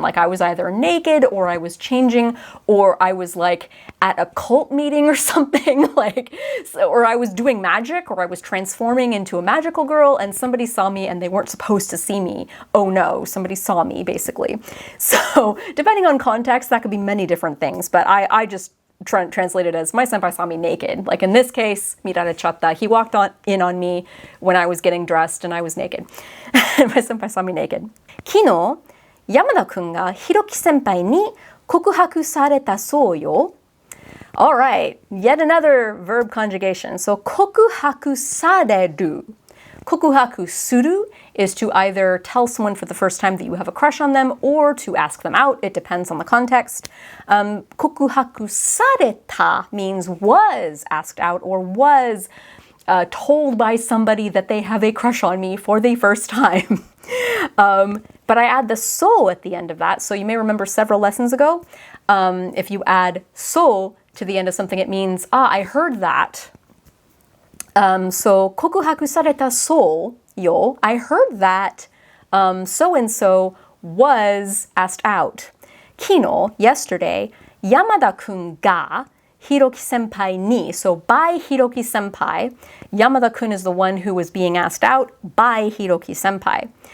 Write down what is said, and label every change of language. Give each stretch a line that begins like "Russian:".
English: Like I was either naked or I was changing or I was like at a cult meeting or something or I was doing magic or I was transforming into a magical girl and somebody saw me and they weren't supposed to see me. Oh no, somebody saw me basically. So depending on context, that could be many different things, but I just translate it as my senpai saw me naked. Like in this case, mirarechatta, he walked in on me when I was getting dressed and I was naked. My senpai saw me naked.
Japanese: 昨日、山田君がヒロキ先輩に告白されたそうよ。
English: All right, yet another verb conjugation. So 告白される。告白する is to either tell someone for the first time that you have a crush on them or to ask them out. It depends on the context. 告白された means was asked out or was told by somebody that they have a crush on me for the first time. But I add the so at the end of that. So you may remember several lessons ago, if you add so to the end of something, it means, I heard that. So 告白されたそうよ. I heard that so-and-so was asked out. 昨日, yesterday, 山田君がHiroki senpai ni. So by Hiroki senpai, Yamada-kun is the one who was being asked out by Hiroki senpai.